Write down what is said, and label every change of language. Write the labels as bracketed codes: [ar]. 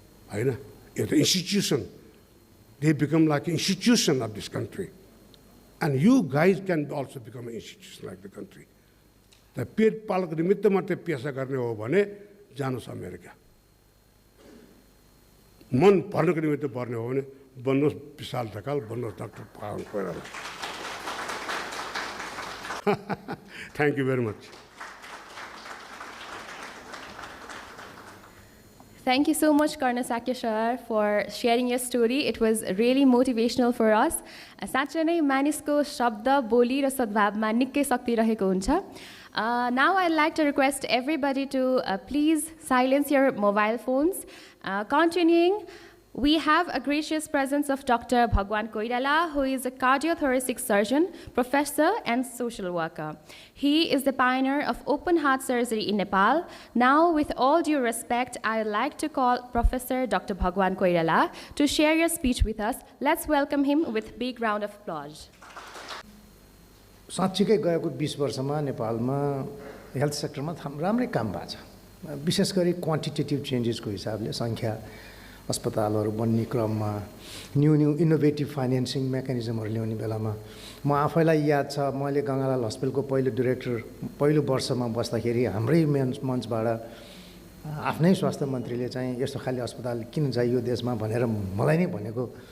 [en] The institution, they become like an institution of this country. And you guys can also become an institution like the country. [ne] The पेट पालक निमित्त मात्रै पेशा गर्ने हो भने जानुस् अमेरिका मन भर्नको निमित्त पर्ने हो भने बन्नुहोस् विशाल Dhakal बन्नुहोस् doctor Pawan Koirala [en] Thank you very much. Thank you so much, Karna Sakyashar, for sharing your story. It was really motivational for us. [ne] साँच्चै नै मानिसको शब्द बोली र सद्भावमा निकै शक्ति रहेको हुन्छ. [en] Now I'd like to request everybody to please silence your mobile phones. Continuing, we have a gracious presence of Dr. Bhagwan Koirala, who is a cardiothoracic surgeon, professor, and social worker. He is the pioneer of open heart surgery in Nepal. Now, with all due respect, I'd like to call Professor Dr. Bhagwan Koirala to share your speech with us. Let's welcome him with a big round of applause. [ne] साँच्चीकै गएको 20 वर्षमा नेपालमा health सेक्टरमा राम्रै काम भएको छ विशेष गरी क्वान्टिटेटिभ चेन्जेसको हिसाबले संख्या अस्पतालहरू बन्ने क्रममा न्यू इनोभेटिभ फाइनान्सिङ मेकानिजमहरू ल्याउने बेलामा म आफैलाई याद छ मैले गङ्गालाल हस्पिटलको पहिलो वर्षमा बस्दाखेरि हाम्रै मञ्चबाट आफ्नै स्वास्थ्य मन्त्रीले चाहिँ यस्तो खाली अस्पताल किन चाहियो देशमा भनेर मलाई नै भनेको